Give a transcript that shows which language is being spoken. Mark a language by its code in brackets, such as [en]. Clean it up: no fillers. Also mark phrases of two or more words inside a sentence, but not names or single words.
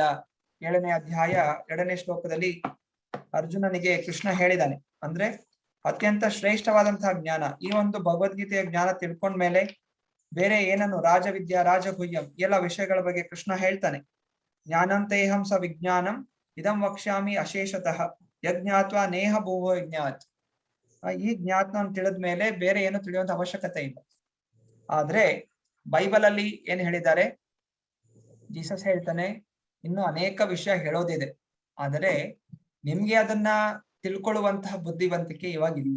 [kn] 7ನೇ ಅಧ್ಯಾಯ 2ನೇ ಶ್ಲೋಕದಲ್ಲಿ ಅರ್ಜುನನಿಗೆ ಕೃಷ್ಣ ಹೇಳಿದಾನೆ. ಅಂದ್ರೆ ಅತ್ಯಂತ ಶ್ರೇಷ್ಠವಾದಂತಹ ಜ್ಞಾನ, ಈ ಒಂದು ಭಗವದ್ಗೀತೆಯ ಜ್ಞಾನ ತಿಳ್ಕೊಂಡ್ಮೇಲೆ ಬೇರೆ ಏನನ್ನು [sa] ರಾಜವಿದ್ಯಾ ರಾಜಗುಹ್ಯಂ [kn] ಎಲ್ಲ ವಿಷಯಗಳ ಬಗ್ಗೆ ಕೃಷ್ಣ ಹೇಳ್ತಾನೆ. [sa] ಜ್ಞಾನಂತೇಹಂ ಸ ವಿಜ್ಞಾನಂ ಇದಂ ವಕ್ಷ್ಯಾಮಿ ಅಶೇಷತಃ ಯಜ್ಞಾತ್ವಾ ನೇಹ ಭೂವೋ ಯಜ್ಞಾತ್. [kn] ಈ ಜ್ಞಾನವನ್ನು ತಿಳಿದ ಮೇಲೆ ಬೇರೆ ಏನು ತಿಳಿಯುವಂತ ಅವಶ್ಯಕತೆ ಇಲ್ಲ. ಆದ್ರೆ ಬೈಬಲ್ ಅಲ್ಲಿ ಏನ್ ಹೇಳಿದ್ದಾರೆ, ಜೀಸಸ್ ಹೇಳ್ತಾನೆ ಇನ್ನು ಅನೇಕ ವಿಷಯ ಹೇಳೋದಿದೆ, ಆದರೆ ನಿಮ್ಗೆ ಅದನ್ನ ತಿಳ್ಕೊಳ್ಳುವಂತಹ ಬುದ್ಧಿವಂತಿಕೆ ಇವಾಗಿಲ್ಲ.